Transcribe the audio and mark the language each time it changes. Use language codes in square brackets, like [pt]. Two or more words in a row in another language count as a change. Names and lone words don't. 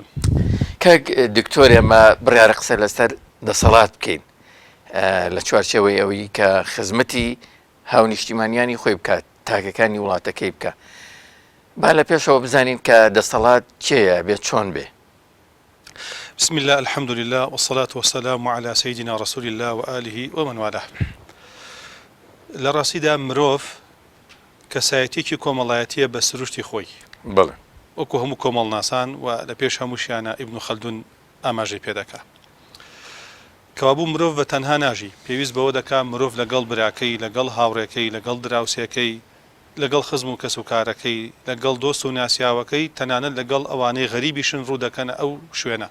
[ckb] کاک دکتۆر، ئێمە بڕیارە قسە لەسەر دەسەڵات بکەین لە چوارچێوەی ئەوەی کە خزمەتی هاونیشتیمانیانی خۆی بکات، تاکەکانی وڵاتەکەی بکە. با لە پێشەوە بزانین کە دەسەڵات چێیە بێت، چۆن بێ؟ [ar] بسم الله الحمد لله والصلاة والسلام على سيدنا رسول الله وآله ومن والاه. [ckb] لە ڕاستیدا مرۆڤ کەسایەتێکی کۆمەڵایەتیە بە سروشتی خۆی، بەڵێ، وەکو هەموو کۆمەڵناسان و لە پێش هەمووشیانە ئیبن خەلدون ئاماژەی پێ دەکات. کەوابوو مرۆڤ بە تەنها ناژی، پێویست بەوە دەکات مرۆڤ لەگەڵ براکەی، لەگەڵ هاوڕێکەی، لەگەڵ دراوسێکەی، لەگەڵ خزم و کەسوکارەکەی، لەگەڵ دۆست و ناسیاوەکەی، تەنانەت لەگەڵ ئەوانەی غەریبیشن ڕوو دەکەن ئەو شوێنە.